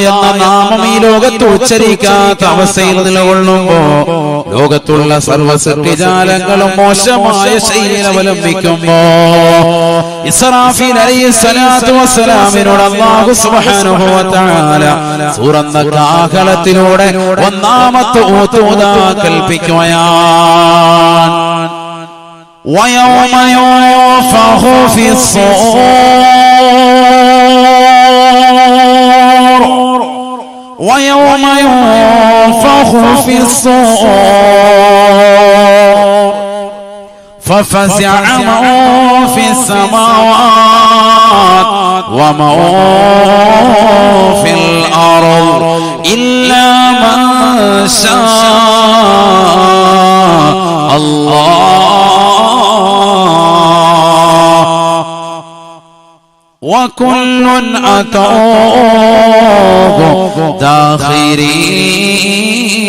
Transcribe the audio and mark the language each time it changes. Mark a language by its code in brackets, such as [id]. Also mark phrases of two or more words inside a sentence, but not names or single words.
[ml] എന്ന നാമം ഈ ലോകത്ത് ഉച്ചരിക്കാത്ത അവസ്ഥയിൽ നിലകൊള്ളുമ്പോ ലോകത്തുള്ള സർവ്വ സൃഷ്ടിജാലങ്ങളും മോശമായ ശൈലി അവലംബിക്കുമ്പോ ഇസ്രാഫീൽ [ar] عليه الصلاة والسلام الله سبحانه وتعالى [ml] സൂറന്ന കാഹളത്തിലൂടെ ഒന്നാമത്തെ ഊത്ത് കൽപ്പിക്കുകയാണ്. [ar] ويوم ينفخ في الصور ويوم ينفخ في الصور ففزع من في السماوات ومن في الأرض إلا من شاء الله وكل أتوه داخرين.